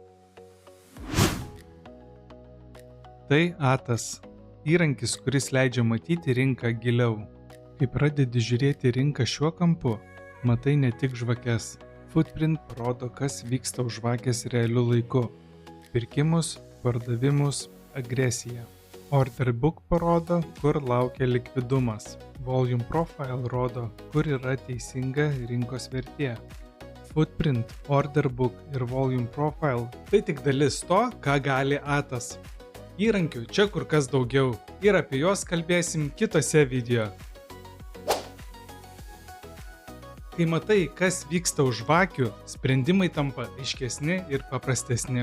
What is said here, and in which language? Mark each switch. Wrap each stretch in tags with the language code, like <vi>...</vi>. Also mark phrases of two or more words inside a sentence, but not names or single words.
<lt>Tai ATAS – įrankis, kuris leidžia matyti rinką giliau. Kai pradedi žiūrėti rinką šiuo kampu, matai ne tik žvakes. Footprint parodo, kas vyksta už žvakės realiu laiku. Pirkimus, pardavimus, agresiją.</lt> <en>Order book</en> <lt>parodo, kur laukia likvidumas.</lt> <en>Volume profile</en> <lt>rodo, kur yra teisinga rinkos vertė.</lt> <en>Footprint, order book ir volume profile –</en> <lt>tai tik dalis to, ką gali ATAS. Įrankių čia kur kas daugiau ir apie juos kalbėsim kitose video. Kai matai, kas vyksta už žvakių, sprendimai tampa aiškesni ir paprastesni.</lt>